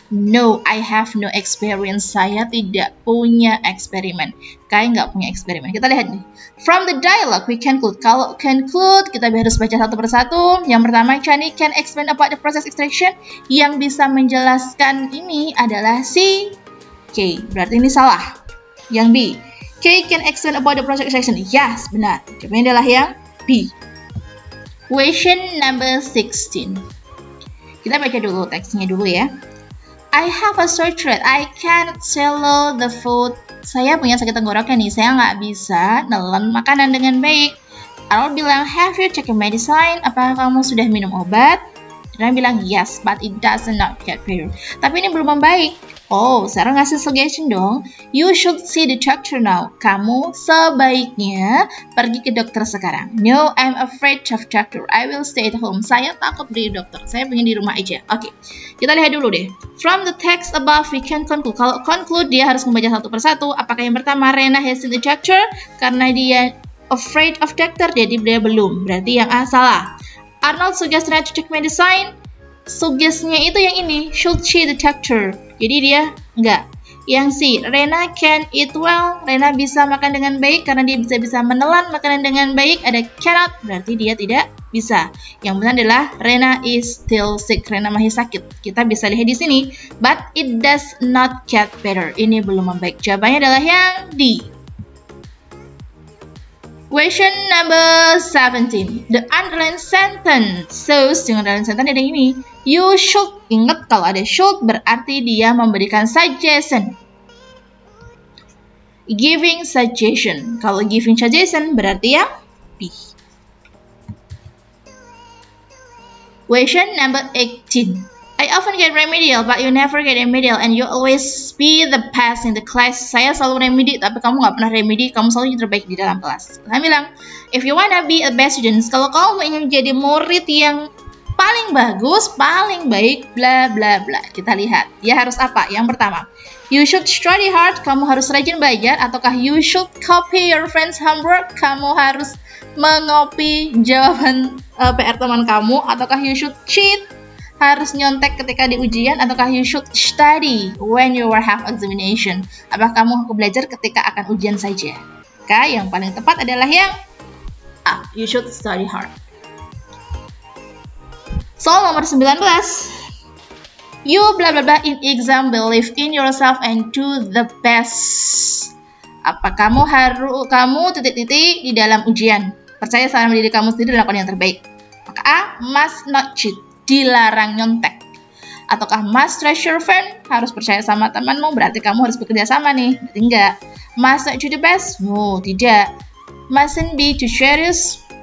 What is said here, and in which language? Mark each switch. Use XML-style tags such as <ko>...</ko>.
<en>No, I have no experience.</en> <id>Saya tidak punya eksperimen. Kai nggak punya eksperimen. Kita lihat nih.</id> <en>From the dialogue, we conclude.</en> <id>Kalau conclude, kita harus baca satu persatu. Yang pertama,</id> <en>Chani can explain about the process extraction.</en> <id>Yang bisa menjelaskan ini adalah si K. Berarti ini salah. Yang B.</id> <en>K can explain about the process extraction.</en> <id>Yes, benar. Jawabannya adalah yang B.</id> <en>Question number 16.</en> <id>Kita baca dulu teksnya dulu ya.</id> <en>I have a sore throat. I can't swallow the food.</en> <id>Saya punya sakit tenggorokan nih. Saya nggak bisa nelen makanan dengan baik. I'll bilang,</id> <en>have you taken medicine?</en> <id>Apakah kamu sudah minum obat?</id> <en>Rena bilang yes, but it does not get better.</en> <id>Tapi ini belum membaik. Oh, Sarah ngasih suggestion dong.</id> <en>You should see the doctor now.</en> <id>Kamu sebaiknya pergi ke dokter sekarang.</id> <en>No, I'm afraid of doctor. I will stay at home.</en> <id>Saya takut di dokter. Saya pengen di rumah aja. Oke, kita lihat dulu deh.</id> <en>From the text above, we can conclude.</en> <id>Kalau conclude, dia harus membaca satu persatu. Apakah yang pertama,</id> <en>Rena has seen the doctor?</en> <id>Karena dia afraid of doctor, jadi dia belum. Berarti yang A salah.</id> <en>Arnold suggests Rena to take medicine.</en> <id>Suggestnya itu yang ini,</id> <en>should she the doctor?</en> <id>Jadi dia enggak.</id> <en>Yang C, Rena can eat well.</en> <id>Rena bisa makan dengan baik karena dia bisa menelan makanan dengan baik. Ada cannot, berarti dia tidak bisa. Yang benar adalah</id> <en>Rena is still sick.</en> <id>Rena masih sakit. Kita bisa lihat di sini,</id> <en>but it does not get better.</en> <id>Ini belum membaik. Jawabannya adalah yang D.</id> <en>Question number 17. The underlined sentence.</en> <id>So, dengan underlined sentence ada ini.</id> <en>You should.</en> <id>Ingat kalau ada should berarti dia memberikan suggestion. Giving suggestion. Kalau giving suggestion berarti yang B.</id> <en>Question number 18. I often get remedial, but you never get remedial, and you always be the best in the class.</en> <id>Saya selalu remedi, tapi kamu nggak pernah remedi. Kamu selalu terbaik di dalam kelas. Saya bilang,</id> <en>if you wanna be a best student,</en> <id>kalau kamu ingin menjadi murid yang paling bagus, paling baik, bla bla bla. Kita lihat, dia harus apa? Yang pertama,</id> <en>you should study hard.</en> <id>Kamu harus rajin belajar. Ataukah</id> <en>you should copy your friend's homework?</en> <id>Kamu harus mengopi jawaban PR teman kamu.</id> <en>Ataukah you should cheat?</en> <id>Harus nyontek ketika di ujian, ataukah</id> <en>you should study when you have examination?</en> <id>Apakah kamu belajar ketika akan ujian saja? Maka yang paling tepat adalah yang A,</id> <en>you should study hard.</en> <id>Soal nomor 19.</id> <en>You bla bla bla in exam, believe in yourself and do the best.</en> <id>Apa kamu titik-titik di dalam ujian? Percaya sama diri kamu sendiri dan lakukan yang terbaik.</id> <en>Maka A, must not cheat.</en> <id>Dilarang nyontek. Ataukah</id> <en>must trust your friend?</en> <id>Harus percaya sama temanmu, berarti kamu harus bekerja sama nih. Berarti enggak.</id> <en>Must not do the best? No, tidak. Mustn't be too serious?</en>